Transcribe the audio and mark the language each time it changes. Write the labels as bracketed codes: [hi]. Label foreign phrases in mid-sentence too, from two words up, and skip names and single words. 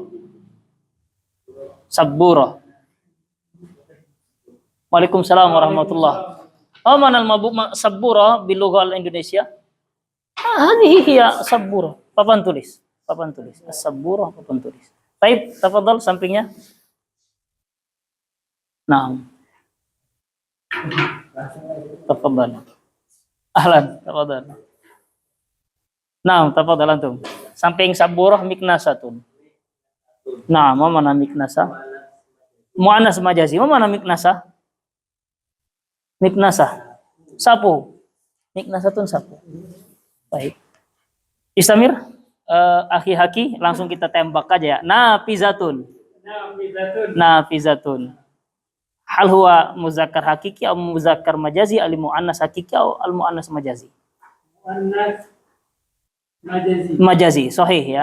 [ar] Sabburah. وعليكم السلام ورحمة الله. معنى المبوك سبورة باللغة الإندونيسية? هذه هي سبورة. [id] Papan tulis. As-sabbura papan tulis. Baik, tafadhal sampingnya. [ar] نعم. تفضل. أهلا، تفضل. نعم، تفضل أنتم. Samping سبورة مكنسة. [id] Nah, mana miknasa? [ar] مؤنث مجازي. [id] Mana miknasa? Miknasa. Sapu. Miknasatun sapu. Baik. Istamir, akhi haki, langsung kita tembak aja ya. [ar] Nafizatun. هل هو مذكر حقيقي atau مذكر مجازي المؤنث حقيقي atau المؤنث مجازي? مؤنث مجازي. صحيح ya.